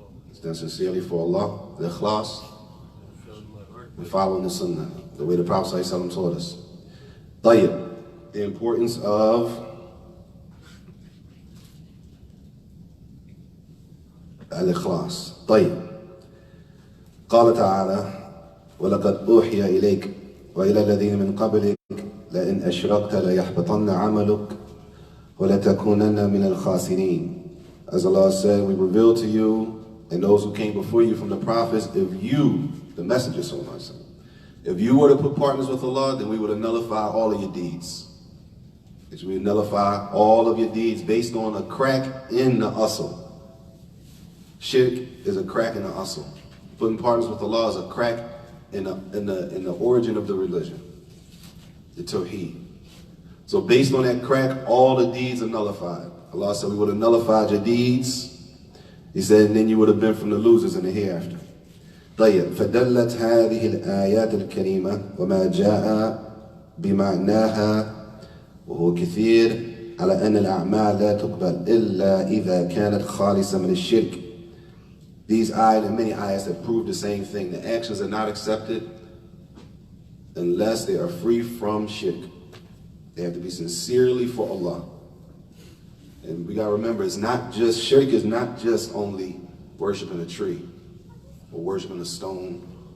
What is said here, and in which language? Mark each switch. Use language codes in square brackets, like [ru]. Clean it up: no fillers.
[en] It's done sincerely for Allah, the ikhlas, and following the sunnah, the way the Prophet ﷺ taught us. [ar] طيب, [en] the importance of al-ikhlas. [ar] طيب. قال تعالى ولقد أوحي إليك وإلى الذين من قبلك لئن أشركت ليحبطن عملك ولتكونن من الخاسرين. [en] As Allah said, we revealed to you and those who came before you from the prophets, if you, the messengers, if you were to put partners with Allah, then we would have nullified all of your deeds. We would nullify all of your deeds based on a crack in the asl. Shirk is a crack in the asl. Putting partners with Allah is a crack in the origin of the religion, the tawheed. So based on that crack, all the deeds are nullified. Allah said we would have nullified your deeds. He said, and then you would have been from the losers in the hereafter. [ar] طيب فدلت هذه الآيات الكريمة وما جاء بمعناها وهو كثير على أن الأعمال لا تقبل إلا إذا كانت خالصة من الشرك. [en] These ayat and many ayats that prove the same thing. The actions are not accepted unless they are free from shirk. They have to be sincerely for Allah. And we gotta remember, it's not just, shirk is not just only worshiping a tree or worshiping a stone.